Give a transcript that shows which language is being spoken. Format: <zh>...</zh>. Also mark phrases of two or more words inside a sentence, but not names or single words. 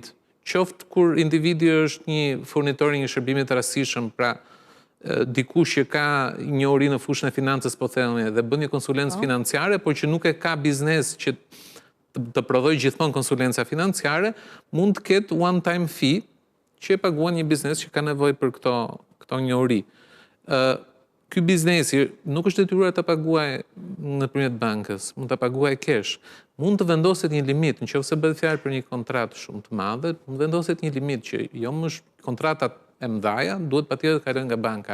<sq>Qoftë kur individi është një furnitor i një shërbimi të rastishëm, pra dikush që ka njohuri në fushën e financës, po themi, dhe bën një konsulencë financiare, por që nuk e ka biznes që të prodhoj gjithmonë konsulenca financiare, mund të ketë</sq> <en>one time fee</en> <sq>që e paguan një biznes që ka nevojë për këto njohuri. Ky biznesi nuk është detyruar të paguajë nëpërmjet bankës, mund të paguajë kesh. Mund të vendoset një limit, nëse bëhet fjalë për një kontratë shumë të madhe, mund vendoset një limit që jo më kontratat e mëdha duhet patjetër të kalojnë nga banka.</sq>